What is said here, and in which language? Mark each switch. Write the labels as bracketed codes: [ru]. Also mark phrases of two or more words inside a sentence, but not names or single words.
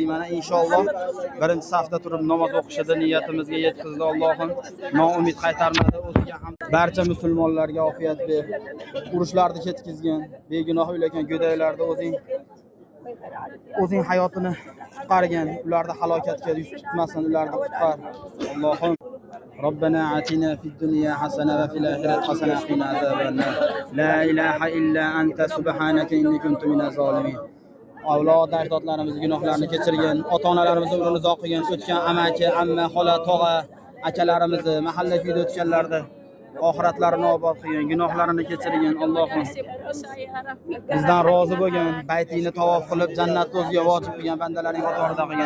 [uz] Mana inshaalloh birinchi safda turib namoz o'qishida niyatimizga yetkazdi. Allohim noumid qaytarmadi. O'ziga ham barcha musulmonlarga ofiyat ber. Urushlarni ketkizgin, begunoh o'ylagan go'daylarda o'zing hayotini qutqargin, ularni halokatga yuz tutmasin, ularni qutqar. [ar] Allohim ربنا آتنا في الدنيا حسنة وفي الآخرة حسنة وقنا عذاب النار لا إله إلا أنت سبحانك إني كنت من الظالمين. [uz] Avlod ajdodlarimiz gunohlarini kechirgin, ota-onalarimiz umrini uzoq qilgin, o'tgan amaki, amma, xola, tog'a, akalarimizni mahalla kuyda o'tganlarda oxiratlarini obod qilgin, gunohlarini kechirgin. Allohim bizdan rozi bo'lgin, baytingni tavof qilib jannatni o'ziga vojib qilgan bandalaring qatorida qilgin.